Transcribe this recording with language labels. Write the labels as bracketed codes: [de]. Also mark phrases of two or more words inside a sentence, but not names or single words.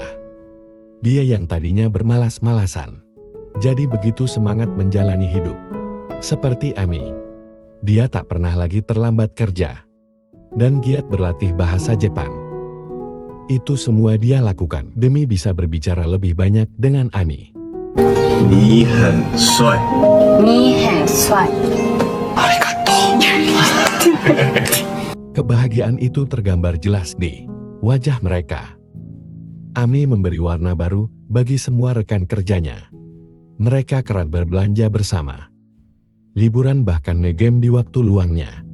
[id] Dia yang tadinya bermalas-malasan, jadi begitu semangat menjalani hidup. Seperti Ami, dia tak pernah lagi terlambat kerja, dan giat berlatih bahasa Jepang. Itu semua dia lakukan demi bisa berbicara lebih banyak dengan Ami. [zh] 你很帅。你很帅。 [id] Kebahagiaan itu tergambar jelas di wajah mereka. Ami memberi warna baru bagi semua rekan kerjanya. Mereka kerap berbelanja bersama, liburan bahkan nge-game di waktu luangnya.